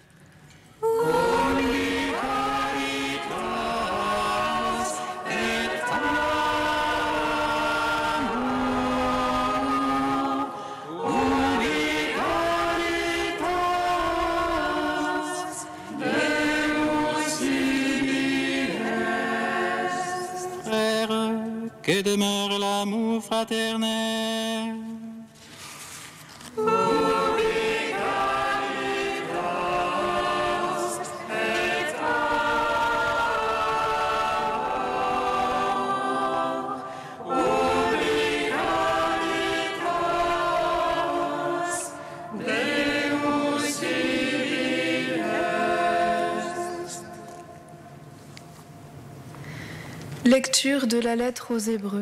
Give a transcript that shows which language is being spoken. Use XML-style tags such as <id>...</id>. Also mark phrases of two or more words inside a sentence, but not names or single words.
<la>Ubi caritas et amor, ubi caritas Deus ibi est.</la> <fr>Frères, que demeure l'amour fraternel. Lecture de la lettre aux Hébreux.</fr>